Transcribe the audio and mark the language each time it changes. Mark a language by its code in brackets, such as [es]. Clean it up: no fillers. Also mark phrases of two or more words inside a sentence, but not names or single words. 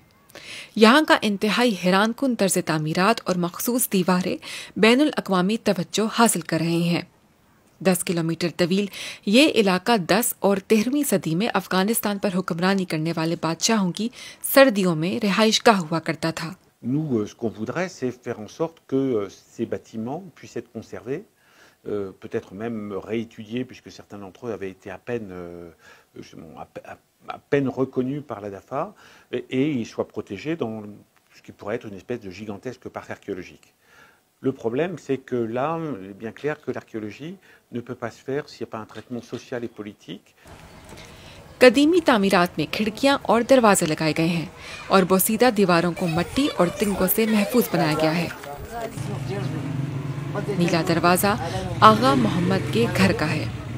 [ur] یہاں کا انتہائی حیران کن طرز تعمیرات اور مخصوص دیواریں بین الاقوامی توجہ حاصل کر رہے ہیں. 10 کلومیٹر طویل یہ علاقہ 10 اور 13ویں صدی میں افغانستان پر حکمرانی کرنے والے بادشاہوں کی سردیوں میں رہائش گاہ ہوا کرتا تھا. [fr] Nous, ce qu'on voudrait, c'est faire en sorte que ces bâtiments puissent être conservés, peut-être même réétudiés, puisque certains d'entre eux avaient été à peine reconnus par la DAFA, et ils soient protégés dans ce qui pourrait être une espèce de gigantesque parc archéologique. Le problème, c'est que là, il est bien clair que l'archéologie ne peut pas se faire s'il n'y a pas un traitement social et politique. [ur] قدیمی تعمیرات میں کھڑکیاں اور دروازے لگائے گئے ہیں اور بوسیدہ دیواروں کو مٹی اور تنکوں سے محفوظ بنایا گیا ہے. نیلا دروازہ آغا محمد کے گھر کا ہے.